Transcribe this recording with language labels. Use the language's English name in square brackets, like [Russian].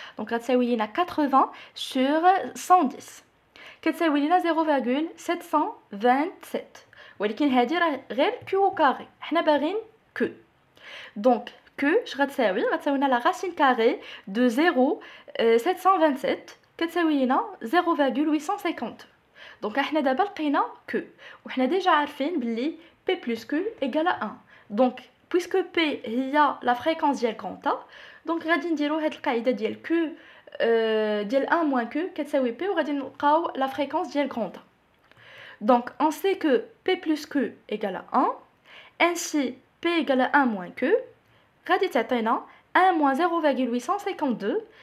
[French] Donc [Arabic] غتساوي لينا 80 [French] sur [Arabic] 110. كتساوي لينا 0.727. ولكن هذه راه غير Q [French] au carré. [Arabic] حنا باغيين Q. [French] Donc [Arabic] Q اش غتساوي لنا [French] la racine carrée de [Arabic] 0.727 كتساوي لنا 0.850. دونك احنا دابا لقينا Q وحنا ديجا عارفين بلي [French] P plus Q égale à 1. [Arabic] دونك [French] puisque [Arabic] P هي [French] la fréquence [Arabic] ديال grand A دونك غادي نديرو هاد القاعده ديال Q ديال [French] 1 moins Q [Arabic] كتساوي P وغادي نلقاو la fréquence ديال grand A. [French] Donc on sait que P plus Q égale à 1. Ainsi P égale à 1 moins Q [Arabic] غادي تعطينا [French] 1 moins 0.852.